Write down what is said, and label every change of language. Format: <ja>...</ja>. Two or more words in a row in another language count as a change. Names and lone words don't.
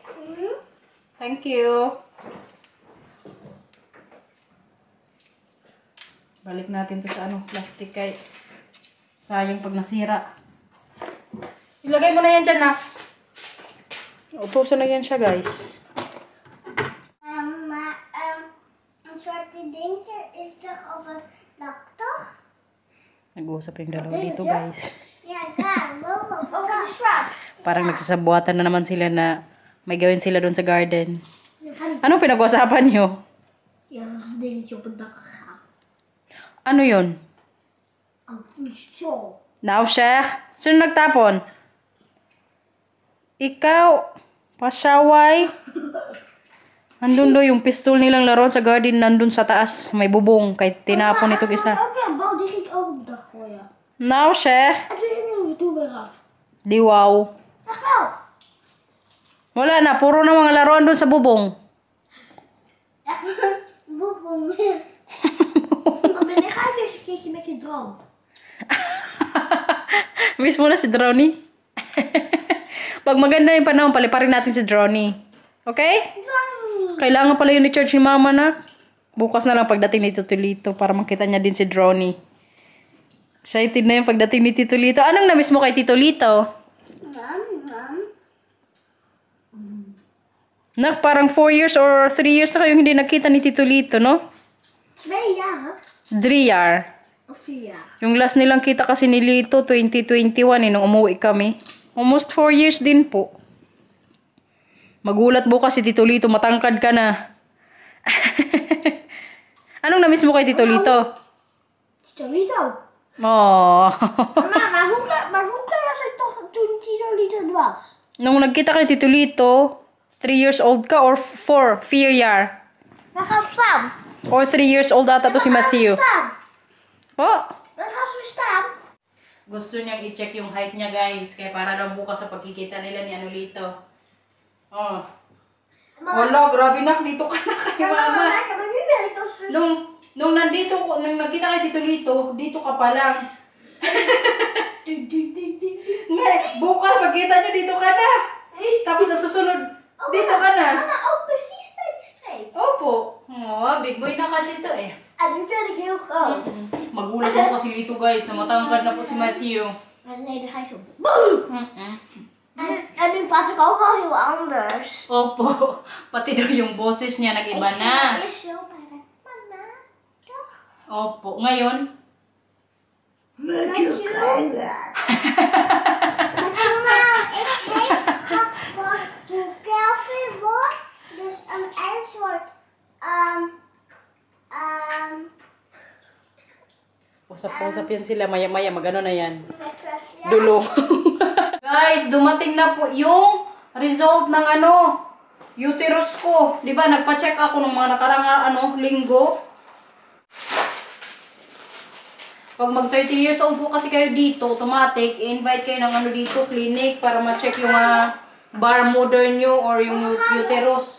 <en>Thank you.</en> <tl>Balik natin to sa plastic kay sayang pag nasira. Ilagay mo na yan dyan, nak. Utusan na yan siya, guys.</tl> <nl>Maar een soort dingetje is toch op het dak, toch?</nl> <tl>Nag-uusap yung dalawa dito, guys.</tl> <nl>Ja, daar, boven. Over de straat.</nl> <tl>Parang nagsasabuatan na naman sila na may gawin sila doon sa garden. Anong pinag-usapan nyo?</tl> <nl>Ja, dat is een dingetje op het dak gegaan.</nl> <tl>Ano yun?</tl> <nl>Zo.</nl> <tl>Now, Sheikh. Sino nagtapon? Ikaw. Pasyaway. Andun do yung pistol nilang laruan sa garden. Nandun sa taas. May bubong. Kay tinapon itong isa.</tl> <nl>Oké, bal die ging ook op het dak gooien.</nl> <tl>Now, Sheikh.</tl> <nl>En toen ging hij toen weer af.</nl> <tl>Di wow.</tl> <nl>Echt wel.</nl> <tl>Wala na. Puro na mga laruan dun sa bubong.</tl> <nl>Echt boebom. Maar wanneer ga je weer eens een keertje met je droom?</nl> <tl>Miss mo na si Drowny. Pag maganda yung panahon, paliparin natin si Drowny. Okay? Kailangan pala yung ni-charge ni mama na. Bukas na lang pagdating ni Tito Lito para makita niya din si Drowny. Excited na yung pagdating ni Tito Lito. Anong na-miss mo kay Tito Lito? Nak, parang</tl> <en>4 years or 3 years</en> <tl>na kayong hindi nakita ni Tito Lito, no?</tl> <nl>2 jaar. 3 year. Of 4 jaar.</nl> <tl>Yung last nilang kita kasi ni Lito, 2021 nung umuwi kami.</tl> <en>Almost 4 years</en> <tl>din po. Magulat bukas si Tito Lito, matangkad ka na. Anong na-miss mo kay Tito Lito? Tito Lito. Oh.</tl> <nl>Maar hoe klein was ik toch toen Tito Lito was?</nl> <tl>Nung nagkita kay Tito Lito,</tl> <en>3 years old</en> <tl>ka</tl> <en>or 4 year?</en> <nl>We gaan staan.</nl> <tl>Or</tl> <en>3 years old</en> <tl>ata to si Matthew. Oh.</tl> <nl>Dan gaan we staan.</nl> <tl>Gusto niyang i-check yung height niya, guys. Kaya para daw bukas sa pagkikita nila ni Anolito. Oh. Wala, grabe na. Dito ka na kay mama.</tl> <nl>Maar nu ben ik als dus...</nl> <tl>Nung nagkita kay Tito Lito, dito ka pa lang. Bukas, pagkita niyo, dito ka na. Tapos sa susunod, dito ka na.</tl> <nl>Mama, ook precies bij die streep.</nl> <tl>Opo. Oh,</tl> <en>big boy</en> <tl>na kasi ito eh.</tl> <nl>En nu ben ik heel groot.</nl> <tl>Magulat mo kasi dito, guys, na matangkad na po si Matthew.</tl> <nl>Nee, dan ga je zo. Boom! En nu praat ik ook al heel anders.</nl> <tl>Opo. Pati daw yung boses niya nag-iba na.</tl> <nl>Ik is zo bij mama. Toch?</nl> <tl>Opo. Ngayon?</tl> <nl>Met je kijken. Mama, ik heet wat Kelvin wordt. Dus een soort</nl> <tl>Usap-usap yan sila. Maya-maya. Magano na yan. Dulo. Guys, dumating na po yung result ng uterus ko. Diba, nagpa-check ako ng mga nakarang linggo. Pag mag</tl> <en>30 years old</en> <tl>po kasi kayo dito, automatic, invite kayo ng dito, clinic, para ma-check yung bar mother nyo or yung uterus.</tl>